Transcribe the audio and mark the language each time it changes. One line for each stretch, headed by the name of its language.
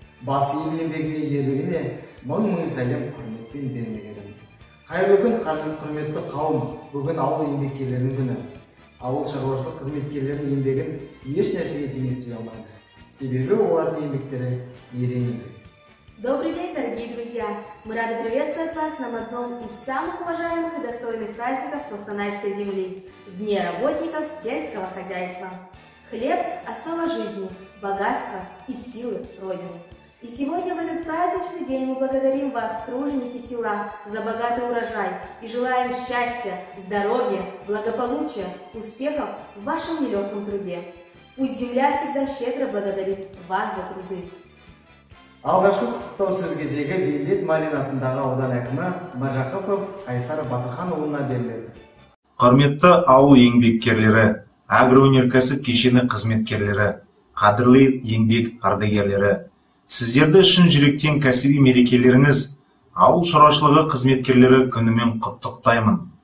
Kazakh: Бас ел еңбегіне ерлігіне мың-мың сәлем құрметпен бермегенім. Қайырлы күн, құрметті қауым, бүгін ауыл еңбеккерлерінің күні. Ауыл шаруашылық қызметкерлерінің еңбегін еш нәрсеге теңестіре алмаймыз. Себебі олардың еңбектері ерен еңбек.
Russian: Добрый день, дорогие друзья! Мы рады приветствовать вас на одном из самых уважаемых и достойных праздников Костанайской земли – Дне работников сельского хозяйства. Хлеб – основа жизни, богатства и силы Родины. И сегодня в этот праздничный день мы благодарим вас, труженики села, за богатый урожай и желаем счастья, здоровья, благополучия, успехов в вашем нелегком труде. Пусть земля всегда щедро благодарит вас за труды.
Kazakh: Алғашқы құттықтау сөз кезегі Бейімбет Майлин атындағы аудан әкімі Мыржақыпов Қайсар Батырханұлына беріледі. Құрметті ауыл еңбеккерлері, агроөнеркәсіп кешені қызметкерлері, қадірлі еңбек ардагерлері, сіздерді шын жүректен кәсіби мерекелеріңіз, ауыл шаруашылығы қызметкерлері күнімен құттықтаймын.